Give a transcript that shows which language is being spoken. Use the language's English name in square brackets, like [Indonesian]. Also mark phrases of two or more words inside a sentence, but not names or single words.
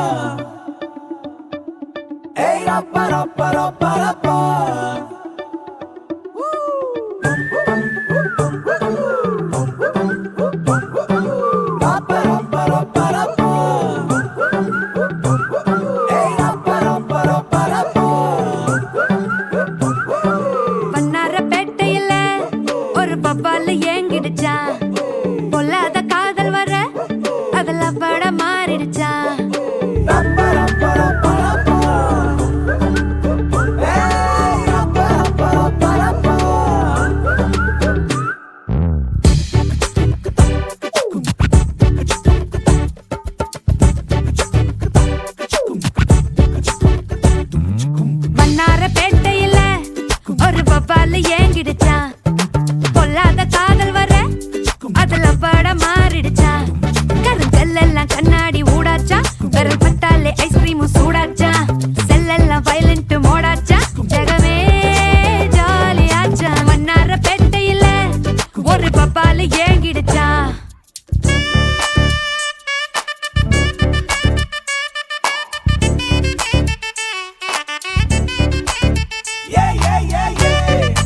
[Tamil] hey rappa rappa rappa rappa. Rappa rappa rappa rappa, hey rappa rappa rappa rappa. வண்ணாரப்பேட்டையில ஒரு பப்பால ஏங்கிடுச்சா. பொல்லாத காதல் வர அதுல பட மாறிடுச்சா. Rappa rappa rappa rappa, hey rappa rappa rappa rappa. வண்ணாரப்பேட்டையில ஒரு பப்பால ஏங்கிடுச்சா. பொல்லாத காதல் வர அதுல பட மாறிடுச்சா. கருங்கல்லாம் கண்ணாடி ஊடாச்சா, விரல் பட்டாலே ஐஸ்கிரீமும் சூடாச்சா. செல்லெல்லாம் [English] violent modeஆச்சா, [Tamil] ஜகமே ஜாலியாச்சா. வண்ணாரப்பேட்டையில ஒரு பப்பால ஏங்கிடுச்சா. Yeah yeah yeah yeah.